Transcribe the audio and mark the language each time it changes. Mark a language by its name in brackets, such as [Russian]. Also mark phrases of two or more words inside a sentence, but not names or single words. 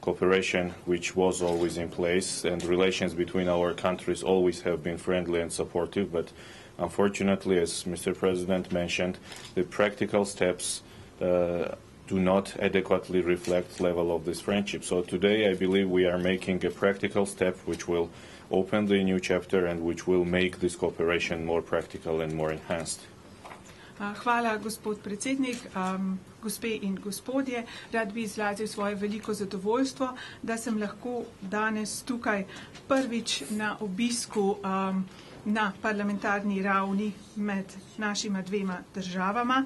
[English] cooperation which was always in place, and relations between our countries always have been friendly and supportive, but unfortunately, as Mr. President mentioned, the practical steps do not adequately reflect the level of this friendship. So today I believe we are making a practical step which will open the new chapter and which will make this cooperation more practical and more enhanced. [Slovenian] Hvala, gospod predsednik, gospe in gospodje. Rad bi izrazil svoje veliko zadovoljstvo, da sem lahko danes tukaj prvič na obisku na parlamentarni ravni med našima dvema državama.